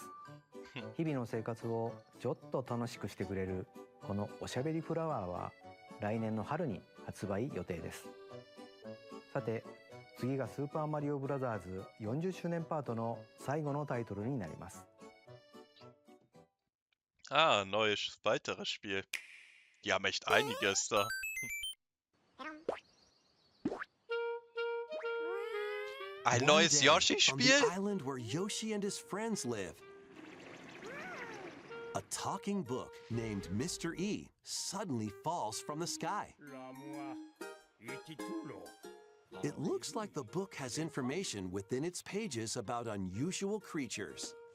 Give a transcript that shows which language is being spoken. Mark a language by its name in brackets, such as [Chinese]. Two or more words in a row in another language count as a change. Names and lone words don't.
[Japanese] 日々の生活をちょっと楽しくしてくれるこのおしゃべりフラワーは来年の春に発売予定です。さて、次がスーパーマリオブラザーズ40周年パートの最後のタイトルになります。 [German] Ah, neues, weiteres Spiel. Die haben echt einiges da. Ein [English] One [German] neues [English] day, on the [German] Yoshi-Spiel? [English] island where Yoshi and his friends live, a talking book named Mr. E suddenly falls from the sky. It looks like the book has information within its pages about unusual creatures.